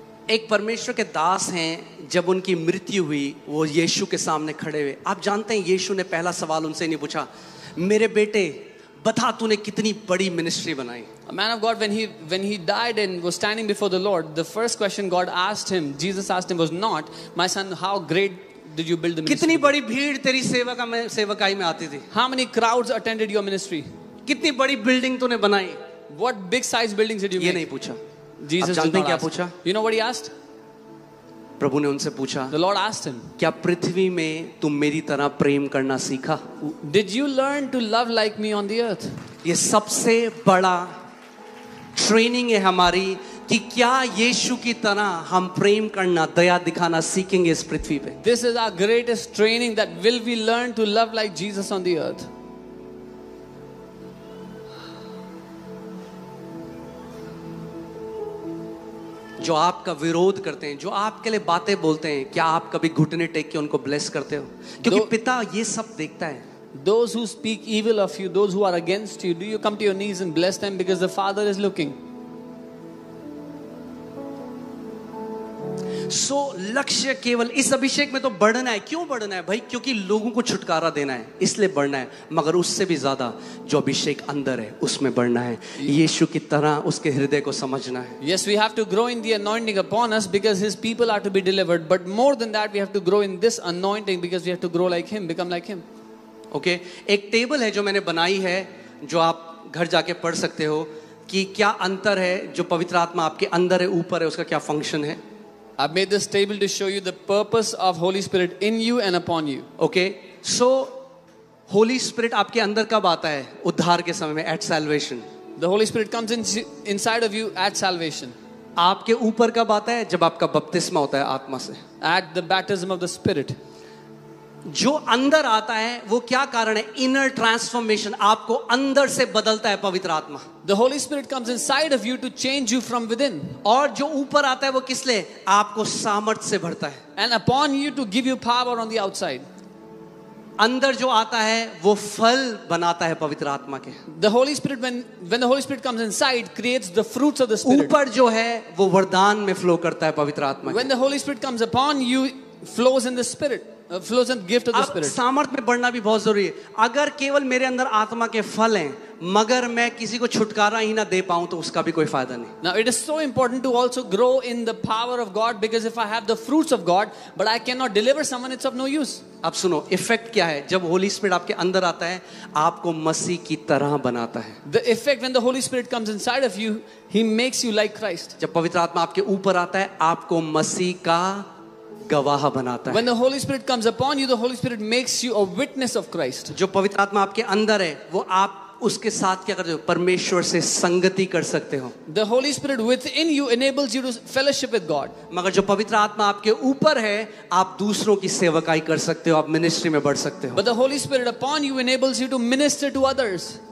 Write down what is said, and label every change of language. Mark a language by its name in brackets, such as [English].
[Hindi] एक परमेश्वर के दास हैं, जब उनकी मृत्यु हुई वो यीशु के सामने खड़े हुए। आप जानते हैं यीशु ने पहला सवाल उनसे नहीं पूछा, मेरे बेटे बता तूने कितनी बड़ी मिनिस्ट्री बनाई। [English] A man of God, when he died and was standing before the Lord, the first question God asked him, Jesus asked him, was not, my son, how great did you build the ministry? [Hindi] कितनी बड़ी भीड़ तेरी सेवकाई में आती थी? [English] How many crowds attended your ministry? [Hindi] कितनी बड़ी बिल्डिंग तूने बनाई? [English] What big size buildings did you make? [Hindi] ये नहीं पूछा। [English] Jesus [Hindi] जानते हैं क्या [English] ask. [Hindi] पूछा? [English] You know what he asked? [Hindi] प्रभु ने उनसे पूछा, [English] The Lord asked him, [Hindi] क्या पृथ्वी में तुम मेरी तरह प्रेम करना सीखा? [English] Did you learn to love like me on the earth? [Hindi] ये सबसे बड़ा ट्रेनिंग है हमारी कि क्या यीशु की तरह हम प्रेम करना, दया दिखाना सीखेंगे इस पृथ्वी पे। [English] This is our greatest training, that will we learn to love like Jesus on the earth? [Hindi] जो आपका विरोध करते हैं, जो आपके लिए बातें बोलते हैं, क्या आप कभी घुटने टेक के उनको ब्लेस करते हो? क्योंकि पिता ये सब देखता है। [English] Those who speak evil of you, those who are against you, do you come to your knees and bless them because the Father is looking? [Hindi] लक्ष्य केवल इस अभिषेक में तो बढ़ना है। क्यों बढ़ना है भाई? क्योंकि लोगों को छुटकारा देना है, इसलिए बढ़ना है। मगर उससे भी ज्यादा जो अभिषेक अंदर है उसमें बढ़ना है, यीशु की तरह उसके हृदय को समझना है। [English] Yes, we have to grow in the anointing upon us because His people are to be delivered. But more than that, we have to grow in this anointing because we have to grow like Him, become like Him. [Hindi] Okay, एक table है जो मैंने बनाई है, जो आप घर जाके पढ़ सकते हो कि क्या अंतर है जो पवित्र आत्मा आपके अंदर है, ऊपर है, उसका क्या फंक्शन है। [English] I've made this table to show you the purpose of Holy Spirit in you and upon you. [Hindi] Okay, so Holy Spirit आपके अंदर कब आता है? उद्धार के समय में, [English] at salvation. The Holy Spirit comes inside of you at salvation. [Hindi] आपके ऊपर कब आता है? जब आपका बपतिस्मा होता है आत्मा से। [English] At the baptism of the Spirit. [Hindi] जो अंदर आता है वो क्या कारण है? इनर ट्रांसफॉर्मेशन, आपको अंदर से बदलता है पवित्र आत्मा। [English] The Holy Spirit comes inside of you to change you from within. [Hindi] और जो ऊपर आता है वो किस लिए? आपको सामर्थ्य से भरता है। [English] And upon you to give you power on the outside. [Hindi] अंदर जो आता है वो फल बनाता है पवित्र आत्मा के। [English] The Holy Spirit, when the Holy Spirit comes inside, creates the fruits of the Spirit. [Hindi] ऊपर जो है वो वरदान में फ्लो करता है पवित्र आत्मा। [English] When the Holy Spirit comes upon you, flows in the Spirit. Flows in gift of the Spirit. [Hindi] सामर्थ्य में बढ़ना भी बहुत जरूरी है। अगर केवल मेरे अंदर आत्मा के फल हैं, मगर मैं किसी को छुटकारा ही ना दे पाऊं, तो उसका भी कोई फायदा नहीं। [English] Now it is so important to also grow in the power of God, because if I have the fruits of God but I cannot deliver someone, it's of no use. [Hindi] अब सुनो, इफेक्ट क्या है जब Holi spirit आपके अंदर आता है? आपको मसीह की तरह बनाता है। [English] The effect when the Holy Spirit comes inside of you, He makes you like Christ. [Hindi] जब पवित्र आत्मा आपके ऊपर आता है, आपको मसीह का गवाह बनाता है। [English] When the Holy Spirit comes upon you, the Holy Spirit makes you a witness of Christ. [Hindi] जो पवित्र आत्मा आपके अंदर है वो आप आप उसके साथ क्या करते हो? परमेश्वर से संगति कर सकते हो। [English] The Holy Spirit within you enables you to fellowship with God. [Hindi] मगर जो पवित्र आत्मा आपके ऊपर है, आप दूसरों की सेवकाई कर सकते हो, आप मिनिस्ट्री में बढ़ सकते हो। [English] But the Holy Spirit upon you enables you to minister to others.